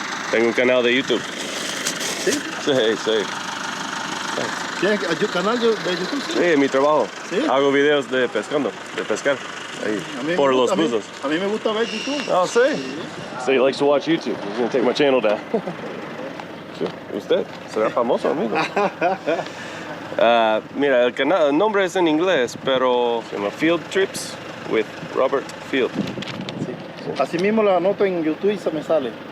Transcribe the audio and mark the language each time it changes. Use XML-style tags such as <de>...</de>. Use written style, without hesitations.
<es>Tengo un canal de YouTube. ¿Sí? Sí. ¿Tienes canal de YouTube? Sí, es mi trabajo. ¿Sí? Hago videos de pescar. Ahí, por los buzos. A mí me gusta ver YouTube. Oh, sí.</es> <en>So he likes to watch YouTube. He's going to take my channel down.</en> <es>¿Usted? ¿Será famoso, amigo? Mira, el nombre es en inglés, pero se llama Field Trips with Robert Field. Así mismo lo anoto en YouTube y se me sale.</es>